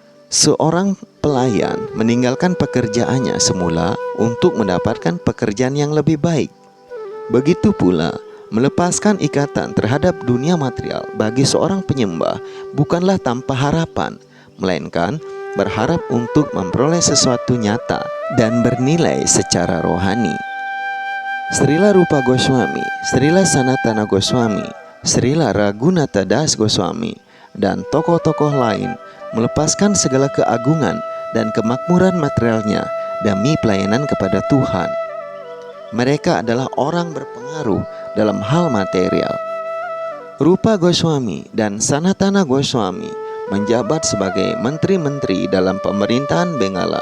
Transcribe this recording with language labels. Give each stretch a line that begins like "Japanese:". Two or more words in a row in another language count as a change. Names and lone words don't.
Indonesian: Seorang pelayan meninggalkan pekerjaannya semula untuk mendapatkan pekerjaan yang lebih baik. Begitu pula, melepaskan ikatan terhadap dunia material bagi seorang penyembah bukanlah tanpa harapan, melainkan berharap untuk memperoleh sesuatu nyata dan bernilai secara rohani. Srila Rupa Goswami, Srila Sanatana Goswami, Srila Raghunatha Das Goswami, dan tokoh-tokoh lain melepaskan segala keagungan dan kemakmuran materialnya demi pelayanan kepada Tuhan. Mereka adalah orang berpengaruh dalam hal material. Rupa Goswami dan Sanatana Goswami menjabat sebagai menteri-menteri dalam pemerintahan Bengala.